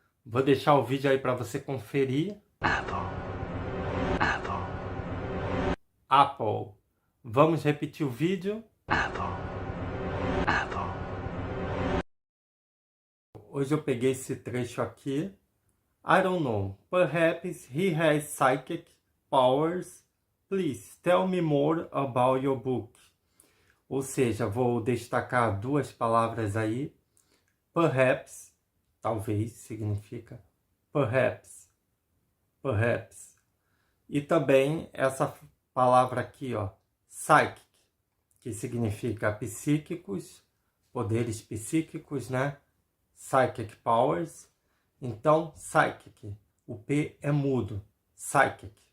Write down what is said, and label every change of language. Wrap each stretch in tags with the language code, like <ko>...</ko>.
<pt>Vou deixar o vídeo aí para você conferir.</pt> <en>Apple. Apple.</en> <pt>Apple. Vamos repetir o vídeo.</pt> <en>Apple. Apple.</en> <pt>Hoje eu peguei esse trecho aqui.</pt> <en>I don't know. Perhaps he has psychic powers. Please tell me more about your book.</en> <pt>Ou seja, vou destacar duas palavras aí. Perhaps, talvez, significa perhaps.</pt> <en>Perhaps.</en> <pt>E também essa palavra aqui, ó, psychic, que significa psíquicos, poderes psíquicos, né?</pt> <en>Psychic powers. Então, psychic.</en> <pt>O P é mudo. Psychic.</pt>